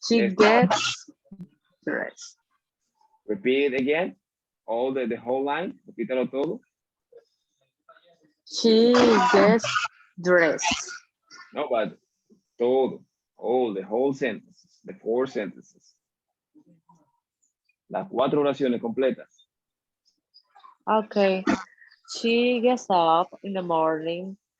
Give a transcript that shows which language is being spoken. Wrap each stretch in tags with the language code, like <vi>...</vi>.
<en>She gets dressed. Repeat it again. All the whole line.</en> <es>Repítalo todo.</es> <en>She gets dressed. No, but todo. All the whole sentences. The 4 sentences.</en> <es>Las 4 oraciones completas.</es> <en>Okay. She gets up in the morning.</en>